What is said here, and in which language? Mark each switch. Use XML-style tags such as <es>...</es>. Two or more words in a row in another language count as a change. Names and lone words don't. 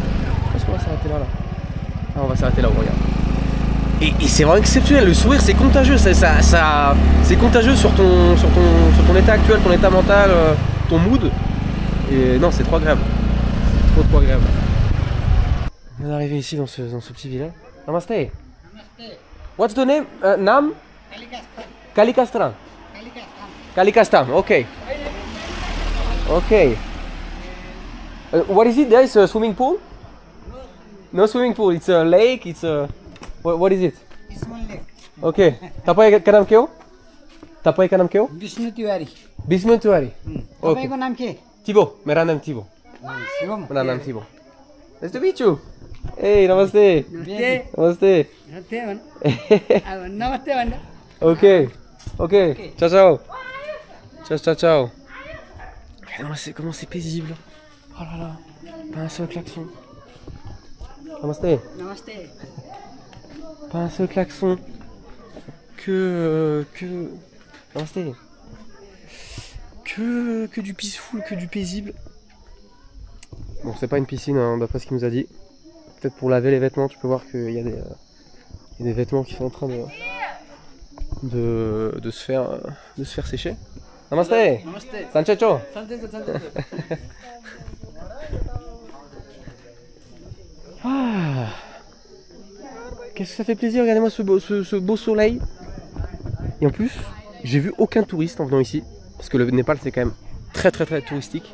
<fr>Je pense qu'on va s'arrêter là. Ah, on va s'arrêter là, regarde. Et c'est vraiment exceptionnel, le sourire c'est contagieux, c'est contagieux sur ton état actuel, ton état mental, ton mood. Et non c'est trop agréable. Trop agréable. On vient d'arriver ici dans ce petit village.</fr> <ne>Namaste. Namaste.</ne> <en>What's the name? Nam? Kalikastram. Kalikastram, ok. Ok. What is it? There is a swimming pool? No swimming pool, it's a lake, it's a... What is it? Small lake.</en> <ne>Ok. तपाईं का नाम के हो? तपाईं का नाम के हो? Vishnu Tiwari. Vishnu Tiwari. Okay. तपाईंको नाम के?</ne> <hi>Thibaut, mera naam Thibaut. शिवम. Mera naam Thibaut.</hi> <en>Nice to meet you.</en> <ne>Hey, namaste. नमस्ते. Namaste. नमस्ते भन. नमस्ते भन.</ne> <it>Ok. Ciao. Ciao.</it> <fr>Regardez-moi comment c'est paisible. Oh là là. Pas un seul klaxon.</fr> <ne>Namaste. नमस्ते.</ne> <fr>Pas un seul klaxon. Namaste. Que du peaceful, que du paisible. Bon, c'est pas une piscine, hein, d'après ce qu'il nous a dit. Peut-être pour laver les vêtements, tu peux voir qu'il y a des vêtements qui sont en train de se faire sécher.</fr> <ne>Namaste. नमस्ते. Sanchecho. Ah.</ne> <fr>Qu'est-ce que ça fait plaisir, regardez-moi ce beau soleil. Et en plus, j'ai vu aucun touriste en venant ici. Parce que le Népal c'est quand même très touristique.</fr>